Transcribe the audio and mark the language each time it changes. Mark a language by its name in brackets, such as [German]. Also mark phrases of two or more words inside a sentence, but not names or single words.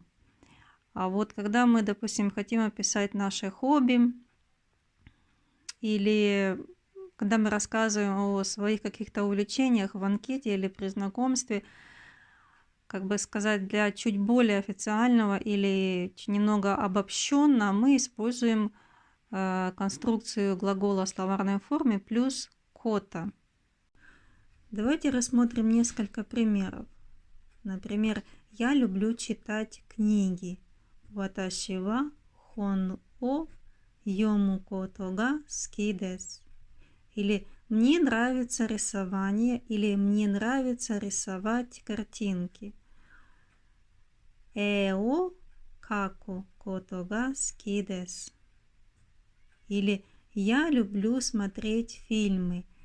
[Russian] А вот когда мы, допустим, хотим описать наше хобби, или когда мы рассказываем о своих каких-то увлечениях в анкете или при знакомстве, как бы сказать, для чуть более официального или немного обобщенно, мы используем конструкцию глагола в словарной форме плюс кота. Давайте рассмотрим несколько примеров. Например, я люблю читать книги. [Japanese] 私は本を読むことが好きです. [Russian] Или мне нравится рисование, или мне нравится рисовать картинки. [Japanese] を描くことが好きです. [Russian] Или я люблю смотреть фильмы.